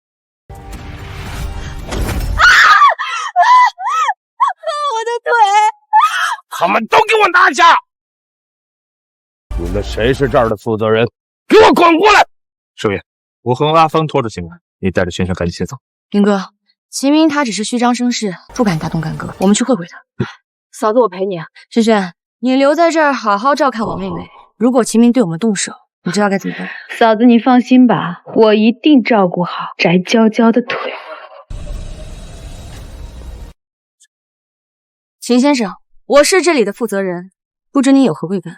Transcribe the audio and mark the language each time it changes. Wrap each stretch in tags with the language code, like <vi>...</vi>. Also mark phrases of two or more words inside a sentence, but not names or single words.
<zh>我的腿！他們都給我拿下！你們誰是這兒的負責人？給我滾過來！盛月，我和阿芳拖着進來，你帶着萱萱趕緊先走。林哥，秦明他只是虛張聲勢，不敢大動干戈，我們去會會他。嫂子，我陪你啊。萱萱，你留在這兒好好照看我妹妹。如果秦明對我們動手，你知道該怎麼辦？嫂子，你放心吧，我一定照顧好翟嬌嬌的腿。秦先生，我是這裡的負責人，不知你有何貴幹？</zh>